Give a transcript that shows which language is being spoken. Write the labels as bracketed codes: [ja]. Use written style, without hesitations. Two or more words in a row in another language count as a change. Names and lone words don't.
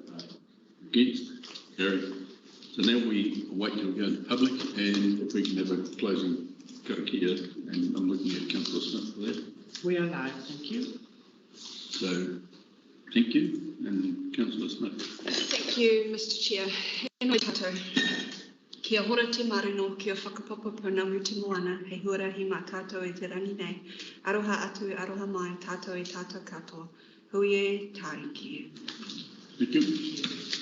[en] Against? Carried. So now we wait till we go into public, and if we can have a closing karakia, and I'm looking at Councillor Smith for that. We are live, thank you. So, thank you, and Councillor Smith. Thank you, Mr Chair. [mi] E noi tātou. Kia hora te marino, kia whakapapa pounamu te moana, hei huarahi mā tātou e te rangi nei. Aroha atu, aroha mai, tātou e tātou katoa. Hui e, tāiki. [en] Thank you.